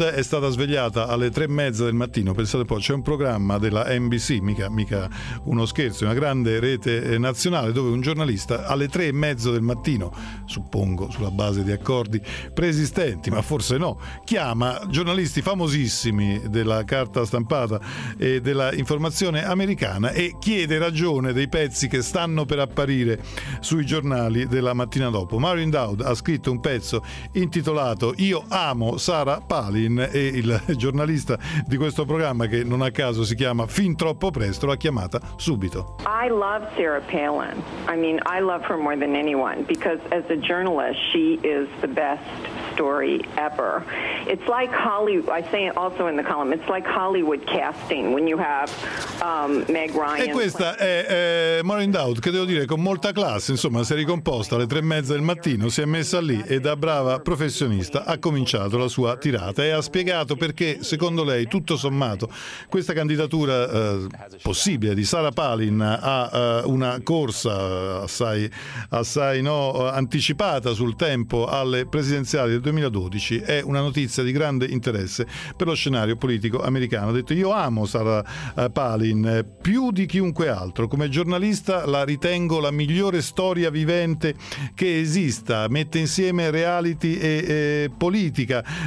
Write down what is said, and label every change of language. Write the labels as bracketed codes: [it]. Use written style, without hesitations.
[it] È stata svegliata alle 3:30 del mattino, pensate poi, c'è un programma della NBC, mica uno scherzo, una grande rete nazionale, dove un giornalista alle 3:30 del mattino, suppongo sulla base di accordi preesistenti, ma forse no, chiama giornalisti famosissimi della carta stampata e della informazione americana e chiede ragione dei pezzi che stanno per apparire sui giornali della mattina dopo. Marin Daud ha scritto un pezzo intitolato "Io amo Sarah Palin" e il giornalista di questo programma, che non a caso si chiama Fin troppo presto, l'ha chiamata subito. [en] I love Sarah Palin. I mean, I love her more than anyone because as a journalist she is the best story ever. It's like Hollywood, I say it also in the column. It's like Hollywood casting when you have Meg Ryan. [it] E questa è Marin Daud, che devo dire con molta classe, insomma, si è ricomposta alle 3:30 del mattino, si è messa lì e da brava professionista ha cominciato la sua tirata e ha spiegato perché secondo lei, tutto sommato, questa candidatura possibile di Sarah Palin ha una corsa assai no, anticipata sul tempo alle presidenziali del 2012, è una notizia di grande interesse per lo scenario politico americano. Ha detto: io amo Sarah Palin più di chiunque altro, come giornalista la ritengo la migliore storia vivente che esista, mette insieme reality e politica.